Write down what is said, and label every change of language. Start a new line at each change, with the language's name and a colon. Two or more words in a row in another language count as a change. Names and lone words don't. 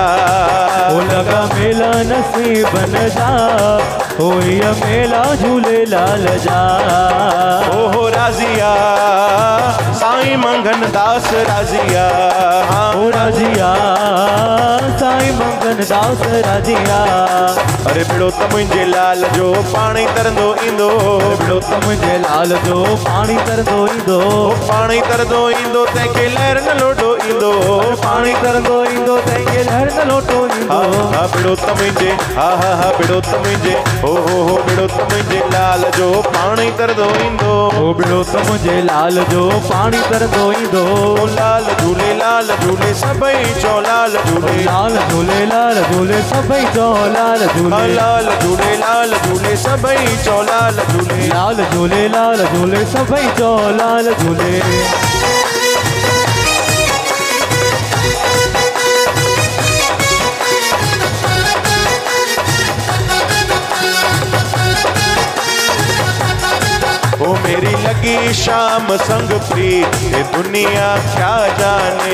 Sindhi: ओ लगा मेला नसी बन जा हो ये मेला झूलेलाल जा ओहो राजिया साईं मंगन दास राजिया ओ राजिया साईं मंगन दास राजिया अरे बिड़ो त मुंहिंजे लाल जो पाणी तरंदो ईंदो बिड़ो त मुंहिंजे लाल जो पाणी तरंदो ईंदो पाणी तरंदो ईंदो तंहिंखे लहर न लोटो ईंदो पाणी तरंदो ईंदो तंहिंखे लहर न लोटो ईंदो हा बिड़ो त मुंहिंजे हा बिड़ो त मुंहिंजे हो बिड़ो त मुंहिंजे लाल जो पाणी तरंदो ईंदो ओ बिड़ो त मुंहिंजे लाल जो पाणी तरंदो ईंदो लाल झूले सभई चो लाल झूले लाल झूले लाल झूले सभई चो लाल झूले लाल झूले सभई चो लाल झूले लाल झूले लाल झूले सभई चो लाल झूले
Hindi: ओ मेरी लगी शाम संग प्रीत ये दुनिया क्या जाने